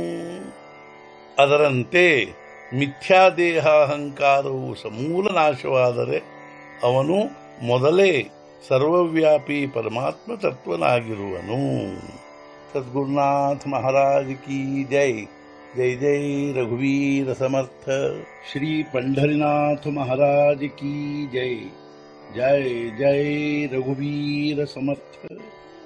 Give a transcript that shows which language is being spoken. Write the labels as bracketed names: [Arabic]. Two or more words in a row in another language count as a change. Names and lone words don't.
[Kannada] ಅದರಂತೆ ಮಿಥ್ಯಾದೇಹಾಹಂಕಾರವು ಸಮೂಲ ನಾಶವಾದರೆ ಅವನು ಮೊದಲೇ ಸರ್ವವ್ಯಾಪಿ ಪರಮಾತ್ಮ ತತ್ವನಾಗಿರುವನು. [Marathi] सद्गुरुनाथ महाराज की जय. जय जय रघुवीर समर्थ. श्री पंढरीनाथ महाराज की जय. जय जय रघुवीर समर्थ.